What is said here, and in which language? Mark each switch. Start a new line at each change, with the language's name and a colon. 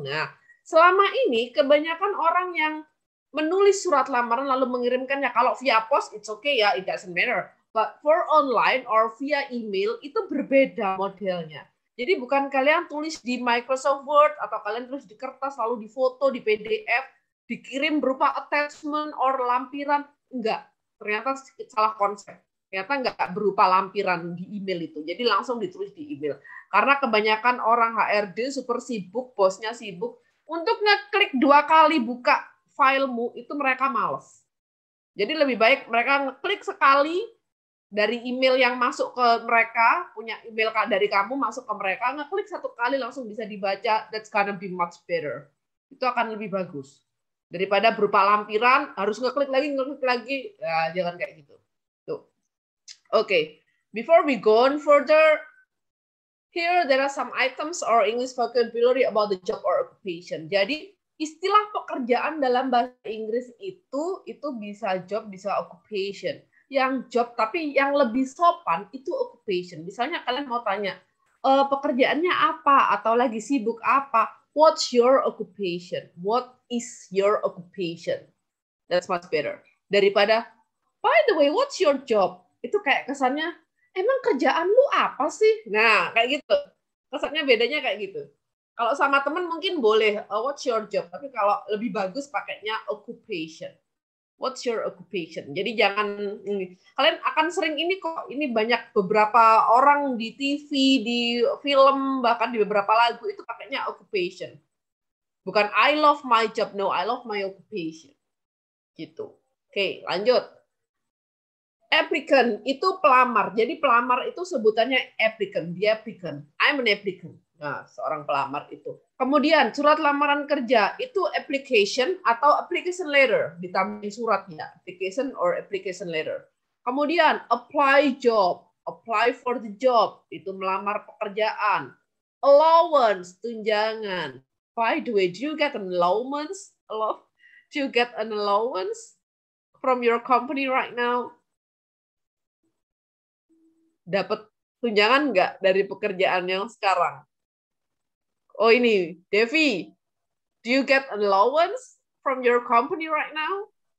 Indonesian: Nah, selama ini kebanyakan orang yang menulis surat lamaran lalu mengirimkannya. Kalau
English: via post it's okay ya, it doesn't matter. But for online or via email
Indonesian: itu berbeda modelnya. Jadi bukan kalian tulis di Microsoft Word atau kalian tulis di kertas lalu difoto di PDF, dikirim berupa attachment
English: or
Indonesian: lampiran. Enggak, ternyata salah konsep. Ternyata enggak berupa lampiran di email itu. Jadi langsung ditulis di email. Karena kebanyakan orang HRD super sibuk, bosnya sibuk. Untuk ngeklik 2 kali buka filemu itu mereka males. Jadi lebih baik mereka ngeklik sekali dari email yang masuk ke mereka, punya email dari kamu masuk ke mereka, ngeklik 1 kali langsung bisa dibaca,
English: that's gonna be much better.
Indonesian: Itu akan lebih bagus. Daripada berupa lampiran, harus ngeklik lagi, ya, jangan kayak gitu. Tuh.
English: Okay, before we go on further, here there are some items or English vocabulary about the job or occupation.
Indonesian: Jadi, istilah pekerjaan dalam bahasa Inggris itu bisa job, bisa occupation. Yang job tapi yang lebih sopan itu occupation. Misalnya kalian mau tanya pekerjaannya apa atau lagi sibuk apa?
English: What's your occupation? What is your occupation? That's much better
Indonesian: daripada
English: by the way what's your job?
Indonesian: Itu kayak kesannya emang kerjaan lu apa sih? Nah kayak gitu. Kesannya bedanya kayak gitu. Kalau sama temen mungkin boleh
English: what's your job?
Indonesian: Tapi kalau lebih bagus pakainya occupation.
English: What's your occupation?
Indonesian: Jadi jangan kalian akan sering ini kok. Ini banyak beberapa orang di TV, di film, bahkan di beberapa lagu itu pakainya occupation.
English: Bukan I love my job, no, I love my occupation.
Indonesian: Gitu. Oke, lanjut. Applicant itu pelamar. Jadi pelamar itu sebutannya applicant, dia applicant.
English: I'm an applicant.
Indonesian: Nah, seorang pelamar itu. Kemudian surat lamaran kerja itu application atau application letter, ditambahin suratnya,
English: application or application letter.
Indonesian: Kemudian apply job,
English: apply for the job,
Indonesian: itu melamar pekerjaan. Allowance, tunjangan.
English: By the way, do you get an allowance? Do you get an allowance from your company right now?
Indonesian: Dapat tunjangan nggak dari pekerjaan yang sekarang? Oh ini,
English: Devi, do you get an allowance from your company right now?